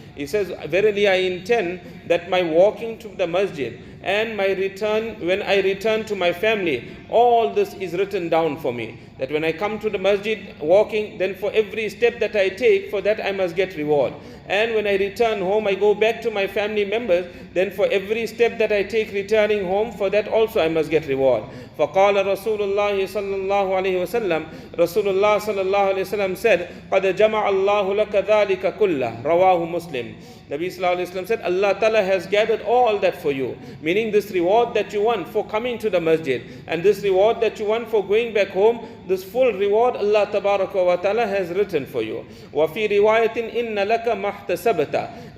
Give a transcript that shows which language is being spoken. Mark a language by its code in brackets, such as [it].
[en] He says, verily I intend that my walking to the masjid and my return, when I return to my family, all this is written down for me. That when I come to the masjid walking, then for every step that I take, for that I must get reward. And when I return home, I go back to my family members, then for every step that I take returning home, for that also I must get reward. [ar] فَقَالَ رَسُولُ اللَّهِ صَلَّى اللَّهُ عَلَيْهِ وَسَلَّمَ, [en] Rasulullah sallallahu alayhi wa sallam said, [ar] قَدْ جَمَعَ اللَّهُ لَكَ ذَلِكَ كُلَّهُ رَوَاهُ Muslim. [en] Nabi sallallahu alayhi wa sallam said, Allah Ta'ala has gathered all that for you. Meaning this reward that you want for coming to the masjid, and this reward that you want for going back home, this full reward Allah Tabaraka wa Ta'ala has written for you. [ar] وَفِي رِوَايَةٍ إِنَّ لَكَ مَحْتَسَبْتَ.